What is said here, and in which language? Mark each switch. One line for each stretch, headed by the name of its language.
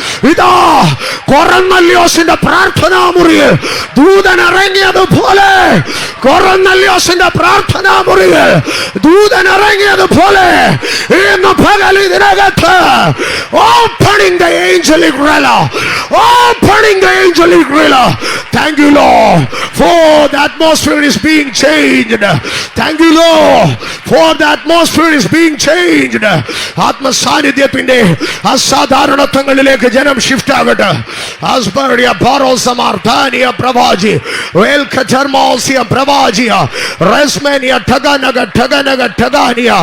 Malayalam: ഇതാ കൊറന്നല്യോസിന്റെ പ്രാർത്ഥനാ മുറിയിൽ ദൂതൻ ഇറങ്ങിയതുപോലെ, കൊറന്നല്യോസിന്റെ പ്രാർത്ഥനാ മുറിയിൽ ദൂതൻ ഇറങ്ങിയതുപോലെ ഇന്ന് പകൽ ഇതിനകത്ത്
English: opening the angelic realm,
Malayalam: opening the angelic realm.
English: Thank you, Lord, for the atmosphere is being changed. Thank you, Lord, for the atmosphere is being changed.
Malayalam: ആത്മസാന്നിധ്യത്തിന്റെ അസാധാരണത്വങ്ങളിലേക്ക് ജനം ഷിഫ്റ്റ് ആകട്ടെ. ആസ്പർഡിയ പാറോസമാർഥാനിയ പ്രവാചി വേൽഖർമോസിയ പ്രവാചിയ റസ്മേനിയ ഠഗനഗ ഠഗനഗ ഠഗാനിയ